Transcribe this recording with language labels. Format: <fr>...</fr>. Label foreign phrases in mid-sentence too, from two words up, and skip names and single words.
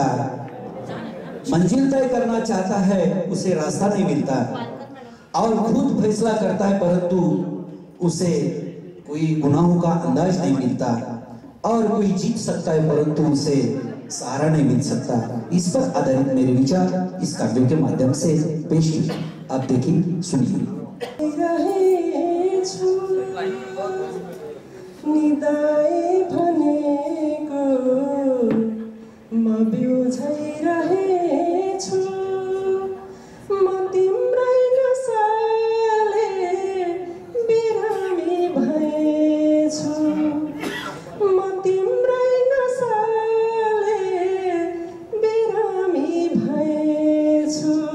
<hi>मंजिल तय करना चाहता है उसे रास्ता नहीं मिलता, और खुद फैसला करता है परंतु उसे कोई गुनाहों का अंदाज नहीं मिलता, और कोई जीत सकता है परंतु उसे सहारा नहीं मिल सकता। इस पर आधारित मेरे विचार इस काव्य के माध्यम से पेश किए, आप देखिए सुनिए।</hi> <ne>निदाए भनेको म बिउझाइरहेछु, म तिम्रै नसाले बिरामी भएछु, म तिम्रै नसाले बिरामी भएछु।</ne>